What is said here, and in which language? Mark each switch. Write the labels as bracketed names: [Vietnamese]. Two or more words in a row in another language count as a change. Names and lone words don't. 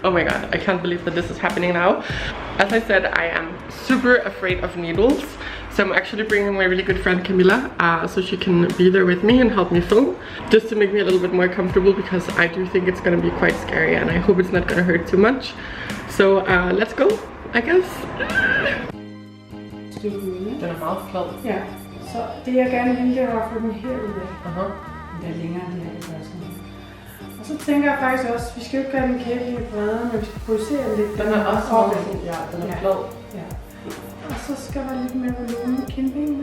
[English] Oh my god, I can't believe that this is happening now. As I said, I am super afraid of needles, so I'm actually bringing my really good friend Camilla so she can be there with me and help me film, just to make me a little bit more comfortable, because I do think it's gonna be quite scary and I hope it's not gonna hurt too much. So let's go, I guess. [Danish] Den er meget flad. Ja, så det jeg gerne vil, det var at få den herude. Den er længere end det her, det gør sådan. Og så tænker jeg faktisk også, vi skal jo ikke gøre den kæbe lidt bredere, men vi skal posere lidt. Den er også flad. Ja, den er flad. Ja. Og så skal der lidt mere volumen i kindbenene.